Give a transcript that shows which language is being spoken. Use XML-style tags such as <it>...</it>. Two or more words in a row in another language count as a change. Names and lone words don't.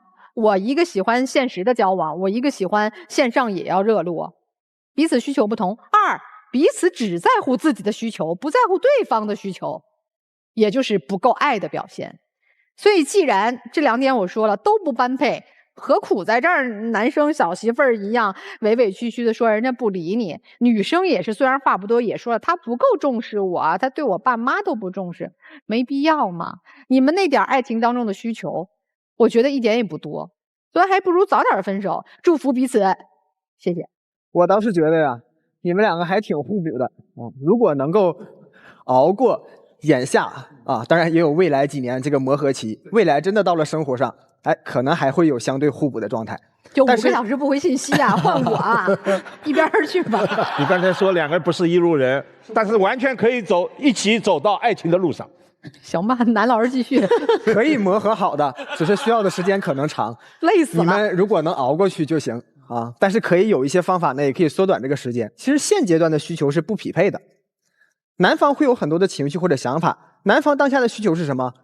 <zh>我一個喜歡現實的交往，我一個喜歡線上也要熱絡，彼此需求不同。2， 彼此只在乎自己的需求，不在乎对方的需求，也就是不夠愛的表現。所以既然這2點我說了都不般配，何苦在這兒男生小媳婦兒一樣委委屈屈的說人家不理你，女生也是，虽然話不多也說了他不夠重視我，他對我爸媽都不重視，沒必要嘛。你們那點愛情當中的需求我覺得一點也不多，所以還不如早點分手，祝福彼此。謝謝。我倒是觉得呀，你们2個還挺互補的。如果能夠熬過眼下啊，當然也有未来幾年這個磨合期，未來真的到了生活上，哎，可能還會有相對互補的狀態。就5個小時不回信息啊，換我啊，一邊兒去吧。你剛才說2 個人不是一路人，但是完全可以一起走到愛情的路上。行吧，男老師繼續。可以磨合好的，只是需要的時間可能長，累死了。你們如果能熬過去就行啊，但是可以有一些方法呢，也可以縮短這個時間。其實现階段的需求是不匹配的，男方會有很多的情緒或者想法，男方當下的需求是什麼？</zh>